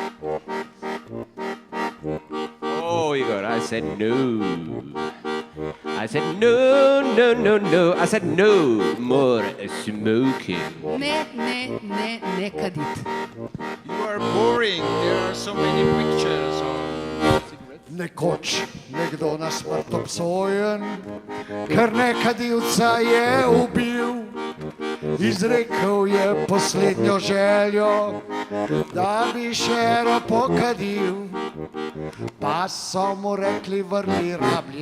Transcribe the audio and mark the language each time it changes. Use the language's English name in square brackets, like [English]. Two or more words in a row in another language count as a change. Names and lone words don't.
[English] Oh, Igor, I said no. I said, no, no, no, no. I said, no more smoking. [Slovenian] Ne kadit. [English] You are boring. There are so many pictures of cigarettes. [Slovenian] Nekoč nekdo na smrt obsojen, ker nekadilca je ubil. Izrekel je poslednjo željo, da bi še pokadil. Pa so mu rekli, vrni rablji.